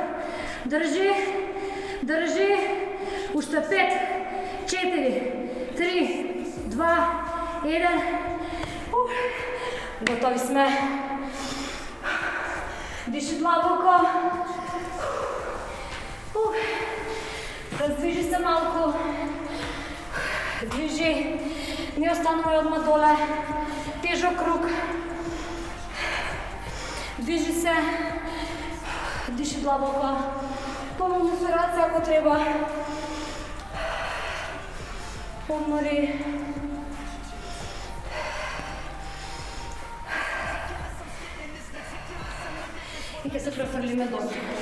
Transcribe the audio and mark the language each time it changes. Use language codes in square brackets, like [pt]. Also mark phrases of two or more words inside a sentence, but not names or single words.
[bg] Държи. Още 5, 4, 3, 2, 1. [mk] Готови сме. Диши длабоко. Раздвижи се малко. Движи. Не останува odmah доле. [bg] Тежък круг. Движи се. [mk] Диши длабоко. [bg] Помни респирация, ако трябва. Помни. [mk] И ќе се префрлиме доле.